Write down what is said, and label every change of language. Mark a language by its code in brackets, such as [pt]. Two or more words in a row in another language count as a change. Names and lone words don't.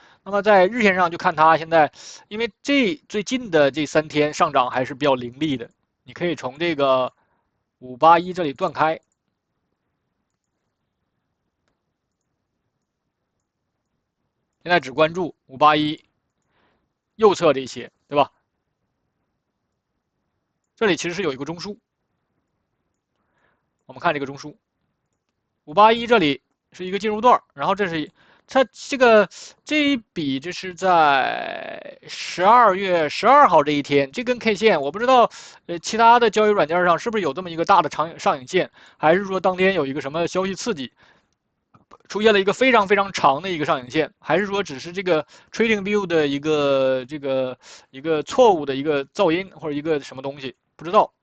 [zh] 那麼在日線上就看它現在，因為最近的這3天上漲還是比較凌厲的， 你可以從這個581這裡斷開。現在只關注581右側這些，对吧？這裡其實是有一個中枢，我們看這個中枢，581这裡是一個進入段，然後這是它這一筆，這是在12月12號這一天，這根 K 線我不知道，其他的交易軟件上是不是有這麼一個大的上影線，還是說當天有一個什麼消息刺激，出現了一個非常非常長的一個上影線，還是說只是這個 TradingView 的一個一個錯誤的一個噪音或者一個什麼東西，不知道。